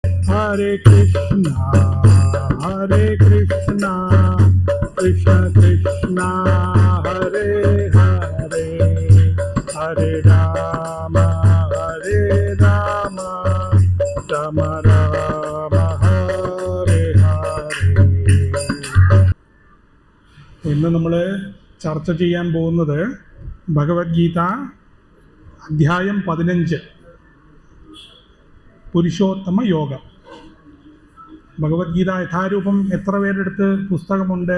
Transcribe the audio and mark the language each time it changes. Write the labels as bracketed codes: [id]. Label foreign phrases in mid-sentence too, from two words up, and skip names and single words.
[sa] हरे कृष्ण, कृष्ण कृष्ण, हरे हरे, हरे राम, राम राम, हरे हरे. [ml] ഇന്ന് നമ്മൾ ചർച്ച ചെയ്യാൻ പോകുന്നത് ഭഗവത്ഗീത അധ്യായം 15 പുരുഷോത്തമ യോഗം. ഭഗവത്ഗീത യഥാരൂപം എത്ര പേരെടുത്ത് പുസ്തകമുണ്ട്?